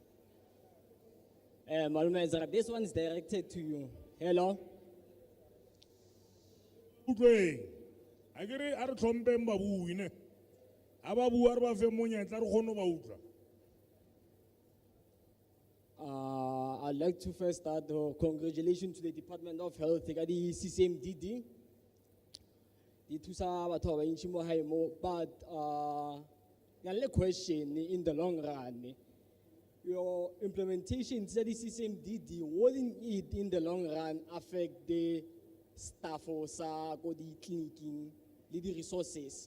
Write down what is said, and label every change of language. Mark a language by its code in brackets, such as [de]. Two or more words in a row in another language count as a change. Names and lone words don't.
[en] Malume Ezra, this one is directed to you. Hello. [tn] Okay. Agere are tlhompe mabui ne. Ababu are ba fe monyetla re kgone ba utlwa. [en] I'd like to first start congratulations to the Department of Health, the CCMDD. But the question in the long run, your implementation to the CCMDD, wouldn't it in the long run affect the staff or the clinic, the resources?